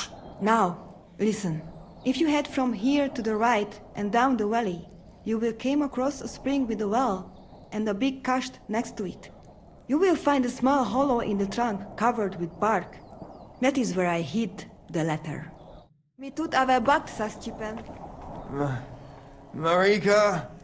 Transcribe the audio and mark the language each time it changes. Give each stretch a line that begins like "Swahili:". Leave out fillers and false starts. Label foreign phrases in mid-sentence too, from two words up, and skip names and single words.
English: Now, listen. If you head from here to the right and down the valley, you will come across a spring with a well and a big kasht next to it. You will find a small hollow in the trunk covered with bark. That is where I hid the letter.
Romany: Mi tut ave bakt, Saschipen.
English: Marika?